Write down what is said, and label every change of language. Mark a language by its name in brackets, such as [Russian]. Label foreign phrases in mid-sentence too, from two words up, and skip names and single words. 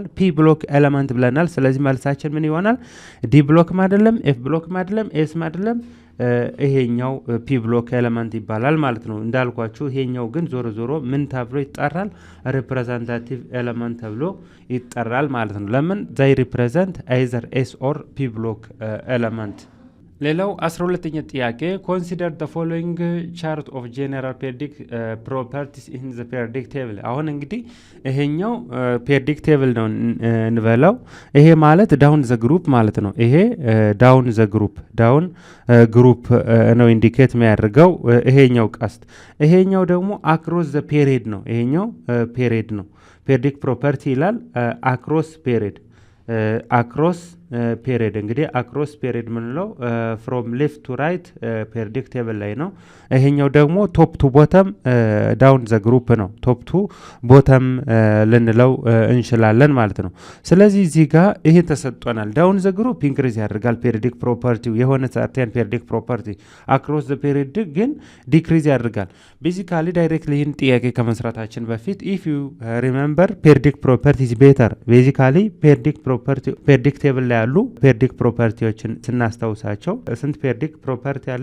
[English] P block element [Amharic] ብለናል። ስለዚህ መልሳችን ምን ይሆናል? [English] D blockም [Amharic] አይደለም፣ [English] F blockም [Amharic] አይደለም፣ ኤስም አይደለም፣ ይሄኛው [English] P block element [Amharic] ይባላል ማለት ነው። እንዳልኳችሁ ይሄኛው ግን ዞሮ ምን ተብሎ ይጠራል? [English] representative element [Amharic] ተብሎ ይጠራል ማለት ነው። ለምን? [English] they represent either S or P block element። [Amharic] ሌላው 12ኛ ጥያቄ [English] consider the following chart of general periodic properties in the periodic table። [Amharic] አሁን እንግዲህ ይሄኛው [English] periodic table [Amharic] ነው እንበለው። ይሄ ማለት [English] down the group [Amharic] ማለት ነው። ይሄ [English] down the [Amharic] group ነው ኢንዲኬት የሚያደርገው ይሄኛው ቀስት። ይሄኛው ደግሞ [English] across the period [Amharic] ነው። ይሄኛው period ነው። [English] periodic property [Amharic] ይላል [English] across period across period [Amharic] እንግዲህ አክሮስ ፔሪድ ምንለው [English] from left to right periodic table [Amharic] ላይ ነው። ይሄኛው ደግሞ [English] top to bottom down the group [Amharic] ነው። [English] top to bottom [Amharic] ልንለው እንችላለን ማለት ነው። ስለዚህ እዚህ ጋር ይሄ ተሰጥቶናል። [English] down the group increase [Amharic] ያደርጋል [English] periodic propertyው [Amharic] የሆነ [English] certain periodic property፣ across the period [Amharic] ግን ዲክሪዝ ያደርጋል። [English] basically directly [Amharic] ይህን ጥያቄ ከመስራታችን በፊት [English] if you remember periodic property is better basically periodic table [Amharic] ላይ ያሉ [English] periodic propertyዎችን [Amharic] ስናስታውሳቸው ስንት [English] periodic property [Amharic] አለ?